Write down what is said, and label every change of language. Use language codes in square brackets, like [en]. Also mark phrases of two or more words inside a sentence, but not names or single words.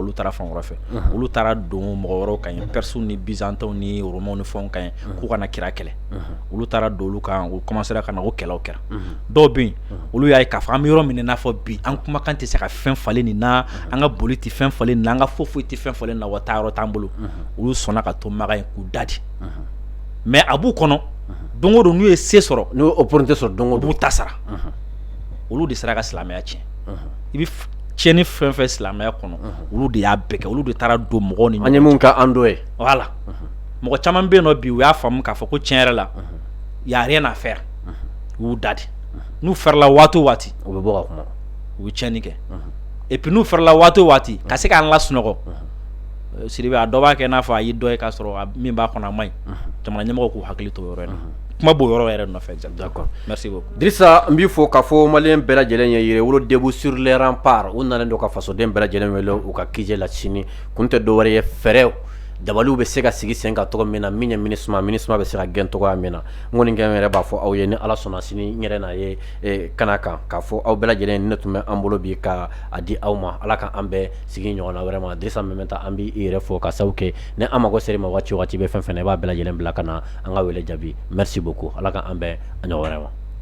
[bm] olu taara fan wɛrɛ fɛ olu taara don mɔgɔ wɛrɛw kan ye Persiw ni Byzantins ni Romains ni fɛnw kan ye k'u kana kira kɛlɛ olu taara don olu kan u commencera ka na o kɛlɛw kɛra dɔw bɛ yen olu y'a ye k'a fɔ an bɛ yɔrɔ min na i n'a fɔ bi an kumakan tɛ se ka fɛn falen nin na an ka boli tɛ fɛn falen nin na an ka foyi tɛ fɛn falen nin na wa taa yɔrɔ t'an bolo olu sɔnna ka to makan ye k'u dadi mais a b'u kɔnɔ don o don n'u ye se sɔrɔ n'u ye opportunité sɔrɔ don o don b'u ta sara olu de sera ka silamɛya tiɲɛ i bɛ tiɲɛni fɛn fɛn silamɛya kɔnɔ olu de y'a bɛɛ kɛ olu de taara don mɔgɔw ni ɲɔgɔn cɛ an ye mun ka an dɔ ye voilà mɔgɔ caman bɛ yen nɔ bi u y'a faamu k'a fɔ ko tiɲɛ yɛrɛ la [fr] y a rien à faire [bm] u y'u dadi n'u fɛrɛla waati o waati u bɛ bɔ ka kuma u bɛ tiɲɛni kɛ [fr] et puis [bm] n'u fɛrɛla waati o waati ka se k'an lasunɔgɔ Sidibe a dɔ b'a kɛ n'a fɔ a y'i dɔ ye k'a sɔrɔ min b'a kɔnɔ a man ɲi jamana ɲɛmɔgɔ k'u hakili to yɔrɔ in na kuma b'o yɔrɔ yɛrɛ nɔfɛ [fr] d'accord merci beaucoup [bm] Dirisa n b'i fɔ k'a fɔ maliyɛn bɛɛ lajɛlen ye yɛrɛwolo [fr] debout sur les remparts [bm] u nalen don ka fasoden bɛɛ lajɛlen wele u ka kije la sini kun tɛ dɔwɛrɛ ye fɛɛrɛw dabaliw bɛ se ka sigi sen kan tɔgɔ min na min ye MINUSMA bɛ se ka gɛn tɔgɔya min na n kɔni kɛ yɛrɛ b'a fɔ aw ye ni Ala sɔnna sini n yɛrɛ n'a ye kana kan k'a fɔ aw bɛɛ lajɛlen ne tun bɛ an bolo bi ka a di aw ma Ala ka an bɛɛ sigi ɲɔgɔn na wɛrɛ ma Dirisa Mɛmɛnta an b'i yɛrɛ fɔ ka sabu kɛ ni an mago ser'i ma waati o waati bɛ fɛn fɛn na i b'a bɛɛ lajɛlen bila ka na an ka wele jaabi [fr] merci beaucoup [bm] Ala ka an bɛɛ a ɲɔgɔn wɛrɛ ma.